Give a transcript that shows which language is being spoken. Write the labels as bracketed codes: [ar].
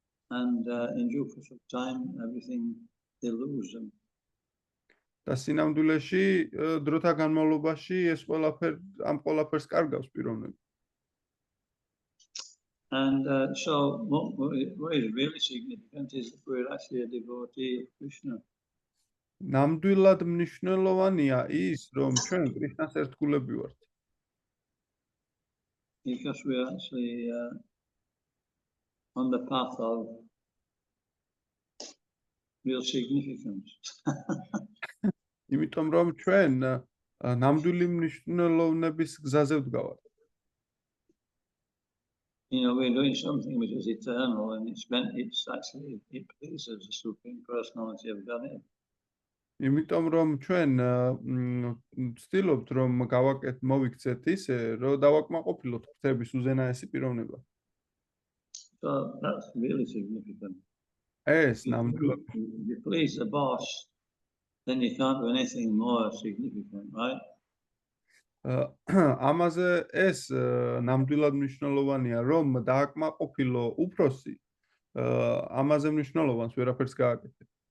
[en] And in due course of time, everything they lose them. [ka] და სინამდვილეში დროთა განმავლობაში ეს ამ ყველაფერს კარგავს პიროვნები. [en] And so what is really significant is that we're actually a devotee of Krishna. [ka] ნამდვილად მნიშვნელოვანია ის, რომ ჩვენ კრიშნას ერთგულები ვართ. [en] Because we're actually on the path of real significance. [ka] იმიტომ რომ ჩვენ ნამდვილი მნიშვნელოვნების გზაზე ვდგავართ. [en] You know, we're doing something which is eternal, and it pleases the Supreme Personality of Godhead. [ka] იმიტომ რომ ჩვენ ვცდილობთ რომ მოვიქცეთ ისე, რომ დავაკმაყოფილოთ ღვთების უზენაესი პიროვნება. [en] So that's really significant. [ka] ეს ნამდვილად [en] If you please the boss, then you can't do anything more significant, right? [ka] ამაზე ეს ნამდვილად მნიშვნელოვანია, რომ დააკმაყოფილო უფროსი, ამაზე მნიშვნელოვანს ვერაფერს გააკეთებ.